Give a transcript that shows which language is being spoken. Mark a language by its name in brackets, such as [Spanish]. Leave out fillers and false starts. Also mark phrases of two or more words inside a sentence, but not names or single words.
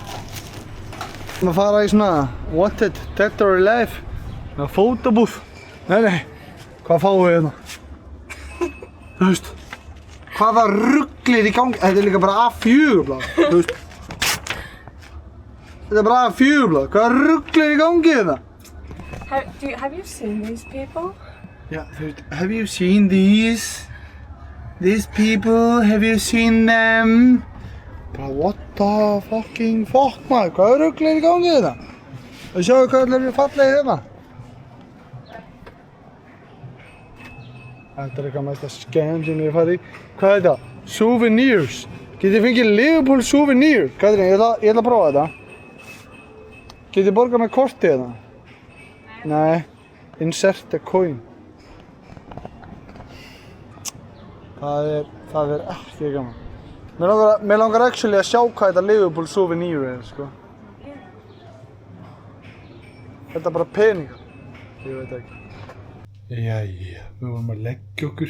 [Icelandic] Við erum að fara í svona Wanted, Dead or Alive með fótabúð. Nei, hvað fáum við hérna? Þú veist, hvaða rugl er í gangi? Þetta er líka bara A4-blað, þú veist. Þetta er bara A4-blað, hvaða rugl er í gangi hérna? [English] Have you seen these people? [Icelandic] Já, þú veist, [English] have you seen these people, have you seen them? [Icelandic] Bara, [English] what the fucking fuck [Icelandic] maður, hvaða rugl er í gangi hérna? Og sjáu hvað allir eru fallegir hérna. Þetta er eitthvað mesta scam sem ég hef farið í. Hvað er þetta? Souvenirs. Getið þið fengið Liverpool souvenir? Katrín, ég ætla að prófa þetta. Getið þið borgað með kortið hérna? Nei. [English] Insert a coin. [Icelandic] Það er ekki gaman. Mér langar actually að sjá hvað þetta Liverpool souvenir er, sko. Þetta er bara peningar. Ég veit ekki. Jæja, við vorum að leggja okkur.